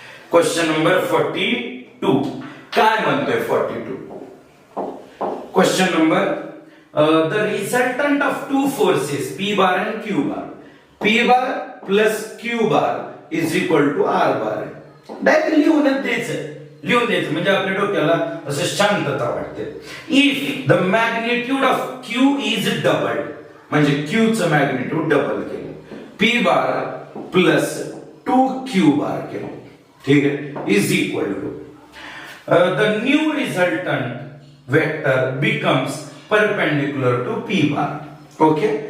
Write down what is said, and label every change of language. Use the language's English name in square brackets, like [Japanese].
[Marathi] Question number 42 काय म्हणतोय 42. [English] Question number the resultant of two forces P bar and Q bar, P bar plus Q bar is equal to R bar. [Marathi] Direct लिहून द्यायचं म्हणजे आपल्या डोक्याला असं शांतता वाटते. [English] if the magnitude of Q is doubled, [Marathi] म्हणजे Q चं मॅग्निट्यूड डबल केलं, [English] P bar plus 2Q bar [Marathi] केलं, ठीक आहे, [English] Is equal to the new resultant vector becomes perpendicular to P bar. Okay.